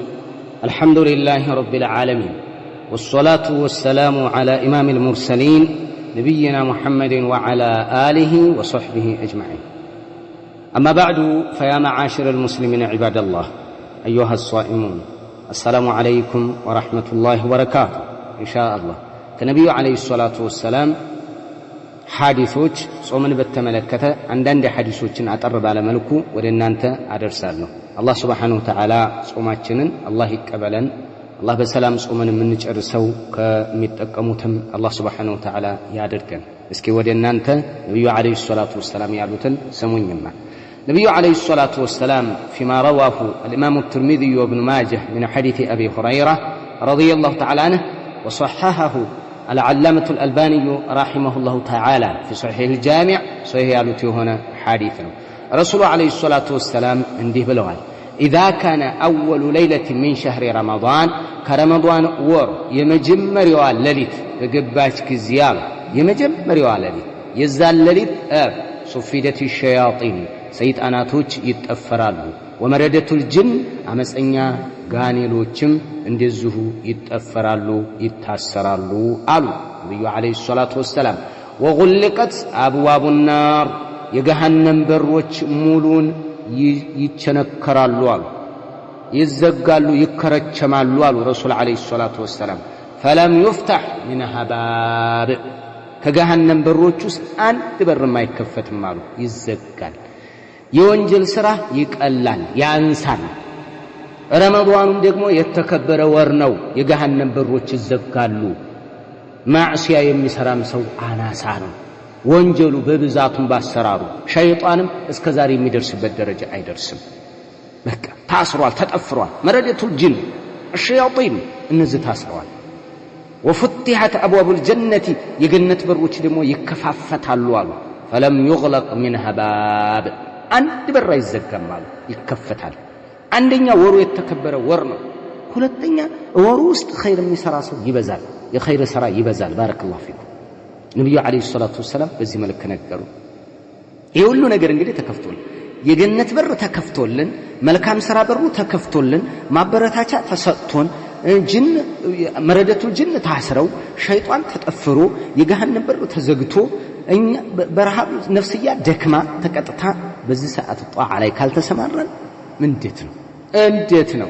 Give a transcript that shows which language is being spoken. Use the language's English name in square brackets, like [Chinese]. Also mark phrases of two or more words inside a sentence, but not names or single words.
[Arabic] الحمد لله رب العالمين، والصلاة والسلام على إمام المرسلين نبينا محمد وعلى آله وصحبه أجمعين. أما بعد، فيا معاشر المسلمين عباد الله أيها الصائمون، السلام عليكم ورحمة الله وبركاته. إن شاء الله كنبي عليه الصلاة والسلام [Amharic] حديثوች ጾምን በተመለከተ አንዳንድ ሐዲሶችን አጠር ባለ መልኩ ወደ እናንተ አደርሳለሁ። አላህ [Arabic] سبحانه وتعالى [Amharic] ጾማችንን አላህ ይቀበለን። አላህ በሰላም ጾምን የምንጨርሰው ከሚጠቀሙትም አላህ [Arabic] سبحانه وتعالى [Amharic] ያድርገን። እስኪ ወደ እናንተ ነብዩ [Arabic] عليه الصلاة والسلام [Amharic] ያሉትን ስሙኝማ። ነብዩ [Arabic] عليه الصلاة والسلام فيما رواه الإمام الترمذي وابن ماجه من حديث أبي هريرة رضي الله تعالى عنه وصححه العلامة الألباني رحمه الله تعالى في صحيح الجامع صحيح [Amharic] ያሉት የሆነ ሐዲስ ነው። [Arabic] رسول عليه الصلاة والسلام [Amharic] እንዲህ ብለዋል: [Arabic] إذا كان أول ليلة من شهر رمضان كرمضان [Amharic] ወር የመጀመሪያዋ ሌሊት በገባች ጊዜ የመጀመሪያዋ ሌሊት የዛን ሌሊት ሱፊደት الشياطين ሰይጣናቶች ይጠፈራሉ። [Arabic] ومردة الجن [Amharic] አመፀኛ ጋኔሎችም እንደዚሁ ይጠፈራሉ ይታሰራሉ አሉ ነብዩ [Arabic] عليه الصلاة والسلام። وغلقت أبواب النار [Amharic] የገሃነም በሮች ሙሉን ይቸነከራሉ አሉ፣ ይዘጋሉ፣ ይከረቸማሉ አሉ ረሱል [Arabic] عليه الصلاة والسلام። فلم يفتح منها باب [Amharic] ከገሃነም በሮች ውስጥ አንድ በርም አይከፈትም አሉ፣ ይዘጋል። የወንጀል ሥራ ይቀላል ያንሳል። ረመዳኑም ደግሞ የተከበረ ወር ነው። የገሃነም በሮች ይዘጋሉ። ማዕሲያ የሚሰራም ሰው አናሳ ነው። ወንጀሉ በብዛቱም ባሰራሩ ሸይጣንም እስከዛሬ የሚደርስበት ደረጃ አይደርስም። በቃ ታስሯል፣ ተጠፍሯል። [Arabic] مردة الجن [Amharic] الشياطين እነዚህ ታስረዋል። [Arabic] وفتحت أبواب [Amharic] الجنة የገነት በሮች ደግሞ ይከፋፈታሉ አሉ። [Arabic] فلم يغلق منها باب [Amharic] አንድ በር አይዘጋም አሉ፣ ይከፈታል። አንደኛ ወሩ የተከበረ ወር ነው። ሁለተኛ ወሩ ውስጥ ኸይር የሚሰራ ሰው ይበዛል፣ የኸይር ሥራ ይበዛል። [Arabic] بارك الله فيكم። [Amharic] ነብዩ [Arabic] عليه الصلاة والسلام [Amharic] በዚህ መልኩ ነገሩ። ይሄ ሁሉ ነገር እንግዲህ ተከፍቶልን፣ የገነት በር ተከፍቶልን፣ መልካም ሥራ በሩ ተከፍቶልን፣ ማበረታቻ ተሰጥቶን፣ ጅን [Arabic] مردة الجن [Amharic] ታስረው ሸይጣን ተጠፍሮ የገሃነም በር ተዘግቶ እኛ በረሃብ ነፍስያ ደክማ ተቀጥታ በዚህ ሰዓት ጧዓ ላይ ካልተሰማራን እንዴት ነው?